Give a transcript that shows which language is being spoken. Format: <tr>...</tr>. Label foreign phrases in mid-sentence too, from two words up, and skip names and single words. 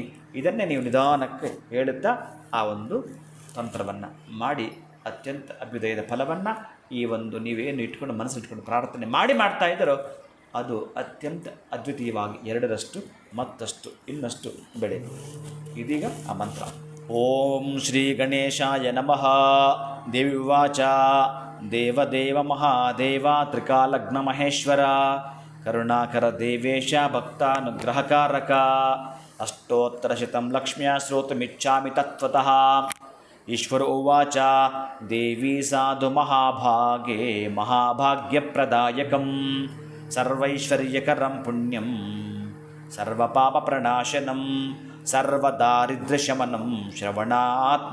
<kn>ಇದನ್ನೇ ನೀವು ನಿಧಾನಕ್ಕೆ ಹೇಳುತ್ತಾ ಆ ಒಂದು ತಂತ್ರವನ್ನು ಮಾಡಿ ಅತ್ಯಂತ ಅಭ್ಯುದಯದ ಫಲವನ್ನು ಈ ಒಂದು ನೀವೇನು ಇಟ್ಕೊಂಡು ಮನಸ್ಸು ಇಟ್ಕೊಂಡು ಪ್ರಾರ್ಥನೆ ಮಾಡ್ತಾ ಇದ್ದಾರೋ ಅದು ಅತ್ಯಂತ ಅದ್ವಿತೀಯವಾಗಿ 2ರಷ್ಟು ಮತ್ತಷ್ಟು ಇನ್ನಷ್ಟು ಬೆಳೆ. ಇದೀಗ ಆ ಮಂತ್ರ.</kn> <sa>ಓಂ ಶ್ರೀ ಗಣೇಶಾಯ ನಮಃ. ದೇವಿ ಉವಾಚ, ದೇವದೇವ ಮಹಾದೇವ ತ್ರಿಕಾಲಗ್ನ ಮಹೇಶ್ವರ ಕರುಣಾಕರ ದೇವೇಶ ಭಕ್ತಾನುಗ್ರಹಕಾರಕ ಅಷ್ಟೋತ್ತರಶತಂ ಲಕ್ಷ್ಮ್ಯಾ ಶ್ರೋತುಮಿಚ್ಛಾಮಿ ತತ್ವತಃ. ಈಶ್ವರ ಉವಾಚ, ದೇವಿ ಸಾಧು ಮಹಾಭಾಗೇ ಮಹಾಭಾಗ್ಯಪ್ರದಾಯಕಂ ಸರ್ವೈಶ್ವರ್ಯಕರಂ ಪುಣ್ಯಂ ಸರ್ವಪಾಪಪ್ರಣಾಶನಂ ಸರ್ವದಾರಿದ್ರ್ಯಶಮನಂ ಶ್ರವಣಾತ್</sa>